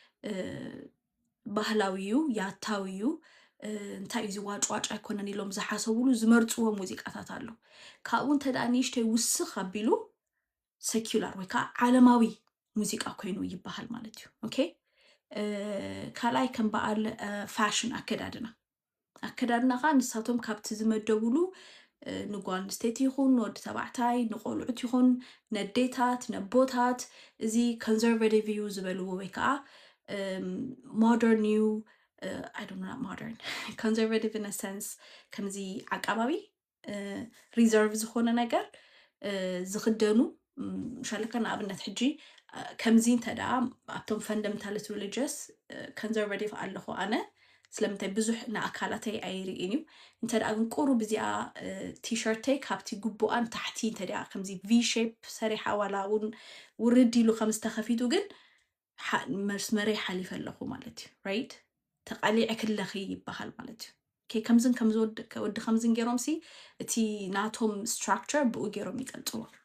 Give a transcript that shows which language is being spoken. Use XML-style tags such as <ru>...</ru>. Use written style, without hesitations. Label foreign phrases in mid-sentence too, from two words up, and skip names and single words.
<ti>ባህላዊዩ ያታዊዩ እንታይ እዚ ዋጭዋጭ ኣይኮነን ኢሎም ዝሓሰብሉ ዝመርፅዎ ሙዚቃታት ኣሎ ካብኡ እንተደኣ ንእሽተይ ውስኽ ኣቢሉ ሴኩላር ወይ ከዓ ዓለማዊ ሙዚቃ ኮይኑ ይበሃል ማለት እዩ ኦኬ ካልኣይ ከም በዓል ፋሽን ኣከዳድና ኻ ንሳቶም ካብቲ ዝመደቡሉ ንጓል ኣንስተይቲ ይኹን ወዲ ተባዕታይ ንቆልዑት ይኹን ነዴታት ነቦታት እዚ ኮንዘርቫቲቭ እዩ ዝበልዎ ወይ ከዓ modern እዩ</ti> <en>I don't know not modern conservative in a sense</en> <ti>ከምዚ ዓቀባቢ ሪዘርቭ ዝኾነ ነገር ዝኽደኑ ሻለካ ንኣብነት ሕጂ ከምዚ እንተዳ ኣብቶም</ti> <en>fundamentalist religious conservative</en> <ti>ኣለኹ ኣነ ስለምንታይ ብዙሕ ንኣካላተይ ኣይርኢን እዩ እንተደኣ ግን ቁሩብ እዚኣ ቲሸርተይ ካብቲ ጉቡኣን ታሕቲ እንተደኣ ከምዚ</ti> <en>V shape</en> <ti>ሰሪሓ ዋላ እውን ውርድ ኢሉ ከም ዝተኸፊቱ ግን መስመረይ ሓሊፈ ኣለኹ ማለት እዩ ራይት ተቃሊዕ ክለኺ ይበሃል ማለት እዩ ኦኬ ከምዝን ወዲ ከምዝን ገይሮም ሲ እቲ ናቶም ስትራክቸር ብኡ ገይሮም ይቀልፅዎ</ti>